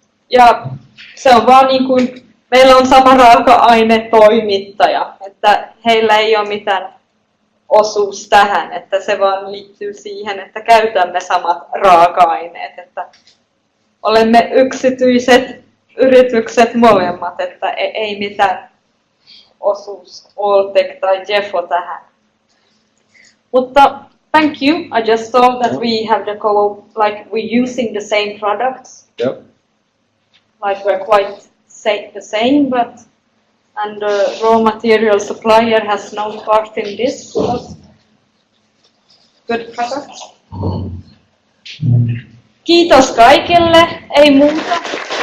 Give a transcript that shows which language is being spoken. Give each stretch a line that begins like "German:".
Finnish: Ja se on vaan niin kuin, meillä on sama raaka-ainetoimittaja, että heillä ei ole mitään osuus tähän, että se vaan liittyy siihen, että käytämme samat raaka-aineet, että olemme yksityiset yritykset molemmat, että ei mitään osuus Alltech tai Jeffo tähän. Mutta
English: thank you. I just saw that we have the like we're using the same products. Yep. Like we're quite the same, but and the raw material supplier has no part in this. Good products.
Finnish: Kiitos kaikille. Ei muuta.